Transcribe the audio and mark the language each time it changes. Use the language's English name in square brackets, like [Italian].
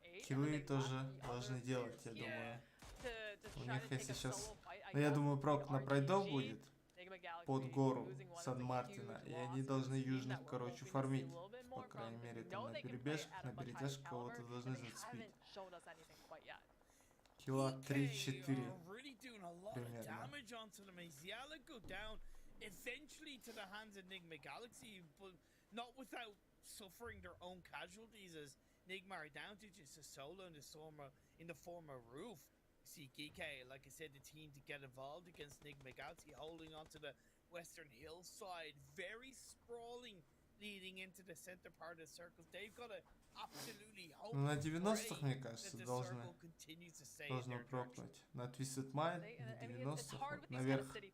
[Russian] Киллы тоже должны делать, я думаю. У них если сейчас... Ну, я думаю, прок на прайдов будет под гору Сан-Мартина, и они должны южных, короче, фармить. По крайней мере, там на перебежках, на перетяжках кого-то должны зацепить. [English] quite yet. [Russian] Килла 3-4 [English] really doing a lot of damage onto them. Ziala go down eventually to the hands of Nigma Galaxy, but not without suffering their own casualties, as Nigma are down to just a solo in the form of Roof. See GK, like I said, the team to get involved against Nigma Galaxy, holding onto the western hillside, very sprawling, leading into the center part of the circles. They've got to absolutely hope [Russian] на 90-х, мне кажется, должно прокнуть. На Twisted Mind, на 90-х, наверх.